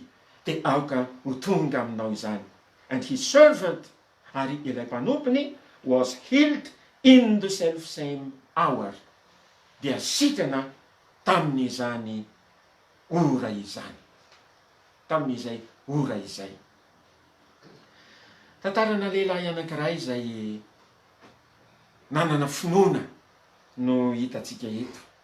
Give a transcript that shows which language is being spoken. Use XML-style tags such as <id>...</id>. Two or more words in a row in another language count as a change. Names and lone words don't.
<mg>De aoka ho tonga aminao izany.</mg> <en>And his servant,</en> <mg>ary ilay mpanompony,</mg> <en>was healed in the self same hour.</en> <mg>Dia sitrana tamin'izany ora izany. Tamin'izay ora izay. Tantarana lehilahy anankiray izay nanana finoana no hitatsika eto.</mg>